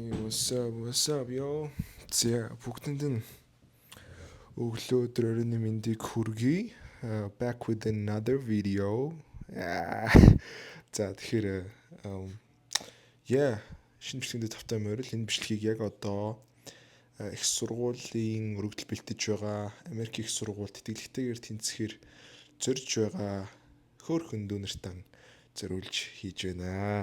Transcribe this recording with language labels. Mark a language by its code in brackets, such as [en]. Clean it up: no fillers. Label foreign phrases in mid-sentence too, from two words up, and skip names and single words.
[en] What's up, yo? [mn] За бүгдэнд нь өглөө өдрийн мэндийг хүргэе. [en] Back with another video. [mn] За тэгэхээр шинэ бичлэгэнд тавтай морил энэ бичлэгийг яг одоо их сургуулийн өргөдөл бэлтэж байгаа Америк их сургууль тэтгэлэгтэйгээр тэнцэхээр зорж байгаа хөөрхөн дүүнертан зориулж хийж байна.